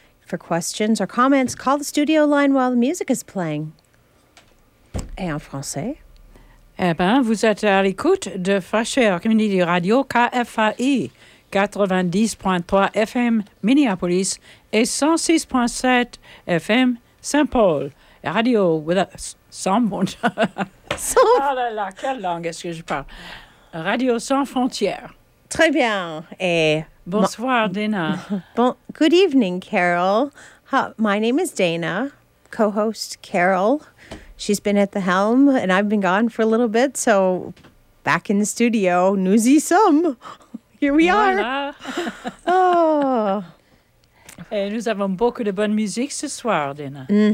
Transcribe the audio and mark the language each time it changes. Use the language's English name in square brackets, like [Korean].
[English] For questions or comments, call the studio line while the music is playing. [French] Et en français? Eh bien, vous êtes à l'écoute de Fresh Air Community Radio, KFAI 90.3 FM Minneapolis et 106.7 FM Saint-Paul. [English] Radio Without... [French] Oh là là, quelle langue est-ce que je parle? Radio Sans Frontières. Très bien. Et bonsoir, Dana. [English] Good evening, Carol. My name is Dana, co-host Carol. She's been at the helm, and I've been gone for a little bit, so back in the studio, [French] nous y sommes. [English] Here we are. Oh... [French] Et nous avons beaucoup de bonne musique ce soir, Dana.